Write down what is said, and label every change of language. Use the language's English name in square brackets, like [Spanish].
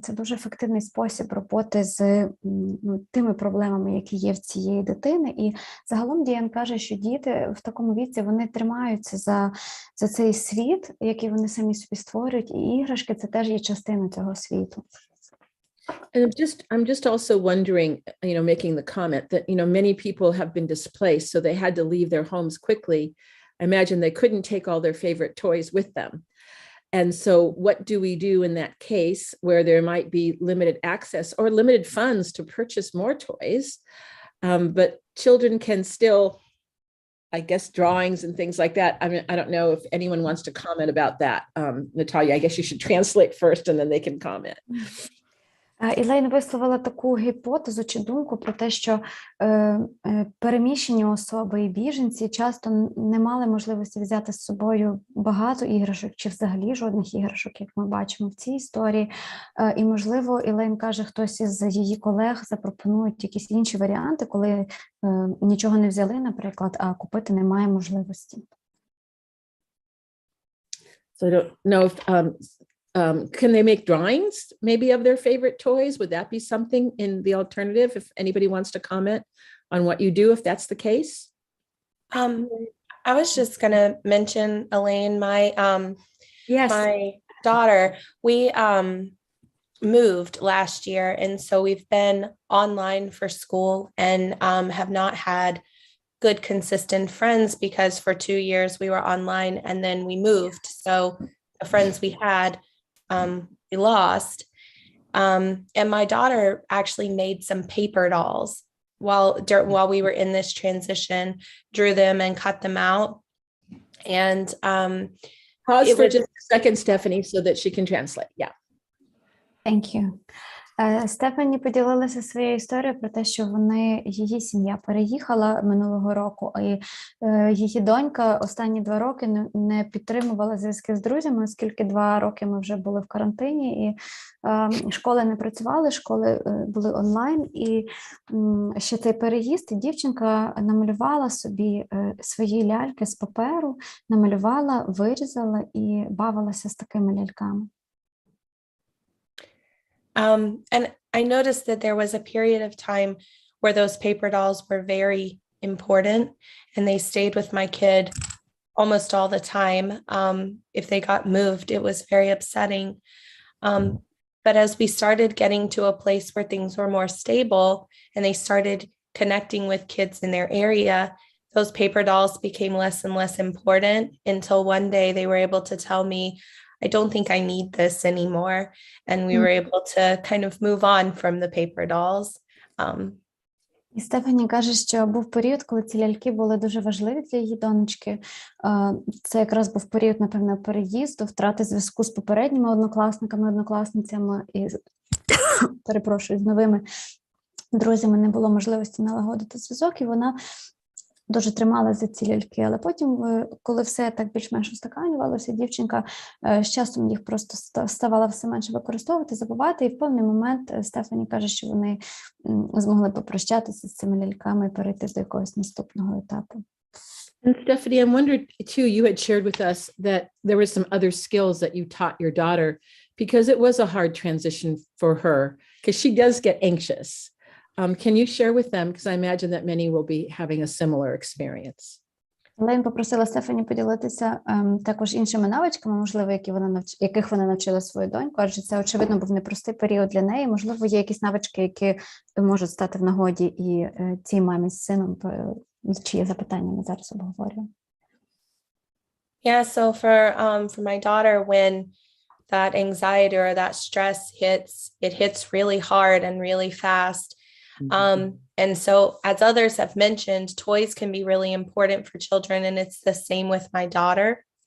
[Ukrainian] Це дуже ефективний спосіб роботи з тими проблемами, які є в цієї дитини, і загалом Діан каже, що діти в такому віці, вони тримаються за цей світ, який вони самі собі створюють, і іграшки – це теж є частина цього світу. [English] And I'm just also wondering, making the comment that, many people have been displaced, so they had to leave their homes quickly. I imagine they couldn't take all their favorite toys with them. And so what do we do in that case where there might be limited access or limited funds to purchase more toys, but children can still, I guess, drawings and things like that. I mean, I don't know if anyone wants to comment about that. Natalia, I guess you should translate first and then they can comment. [Ukrainian] Ілейн висловила таку гіпотезу чи думку про те, що переміщені особи і біженці часто не мали можливості взяти з собою багато іграшок чи взагалі жодних іграшок, як ми бачимо в цій історії. І, можливо, Ілейн каже, хтось із її колег запропонують якісь інші варіанти, коли нічого не взяли, наприклад, а купити немає можливості. [English] So I don't know if can they make drawings maybe of their favorite toys? Would that be something in the alternative? If anybody wants to comment on what you do, if that's the case. I was just gonna mention, Elaine, Yes. my daughter, we moved last year, and so we've been online for school and have not had good consistent friends because for 2 years we were online and then we moved. So the friends we had we lost. And my daughter actually made some paper dolls while we were in this transition, drew them and cut them out. And Pause for just a second, Stephanie, so that she can translate. Yeah. Thank you. [Ukrainian] Стефані поділилася своєю історією про те, що її сім'я переїхала минулого року, і її донька останні 2 роки не підтримувала зв'язки з друзями, оскільки 2 роки ми вже були в карантині, і школи не працювали, школи були онлайн, і ще цей переїзд, і дівчинка намалювала собі свої ляльки з паперу, намалювала, вирізала і бавилася з такими ляльками. [English] And I noticed that there was a period of time where those paper dolls were very important and they stayed with my kid almost all the time. If they got moved, it was very upsetting. But as we started getting to a place where things were more stable and they started connecting with kids in their area, those paper dolls became less and less important until one day they were able to tell me, I don't think I need this anymore. And we were able to kind of move on from the paper dolls. [Ukrainian] І Стефані каже, що був період, коли ці ляльки були дуже важливі для її донечки. Це якраз був період, напевно, переїзду, втрати зв'язку з попередніми однокласниками, однокласницями і, перепрошую, з новими друзями не було можливості налагодити зв'язок, і вона дуже тримала за ці ляльки, але потім, коли все так більш-менш устаканювалося, дівчинка з часом їх просто ставала все менше використовувати, забувати, і в певний момент Стефані каже, що вони змогли попрощатися з цими ляльками і перейти до якогось наступного етапу. [English] And Stephanie, I'm wondering too, you had shared with us that there were some other skills that you taught your daughter because it was a hard transition for her, because she does get anxious. Can you share with them? Because I imagine that many will be having a similar experience. [Ukrainian] Лейн попросила Стефані поділитися також іншими навичками, можливо, яких вона навчила свою доньку, адже це, очевидно, був непростий період для неї. Можливо, є якісь навички, які можуть стати в нагоді і цій мамі з сином, чиє запитання ми зараз обговорюємо. [English] Yeah, so for my daughter, when that anxiety or that stress hits, it hits really hard and really fast. And so, as others have mentioned, toys can be really important for children, and it's the same with my daughter.